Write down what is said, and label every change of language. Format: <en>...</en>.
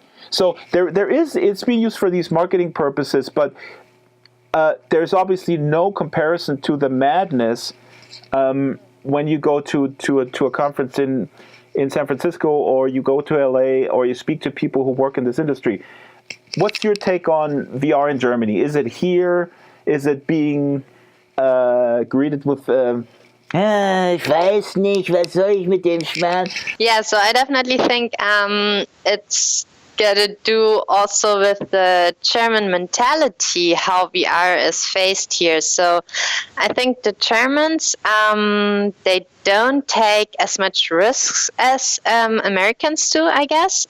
<en>So it's being used for these marketing purposes, but there's obviously no comparison to the madness when you go to a conference in San Francisco, or you go to LA, or you speak to people who work in this industry. What's your take on VR in Germany? Is it here?</en> <de>Is it being greeted with ich weiß nicht, was soll ich mit dem Schmerz?</de> <en>Yeah, so I definitely think it's got to do also with the German mentality, how VR is faced here. So I think the Germans, they don't take as much risks as Americans do, I guess.</en>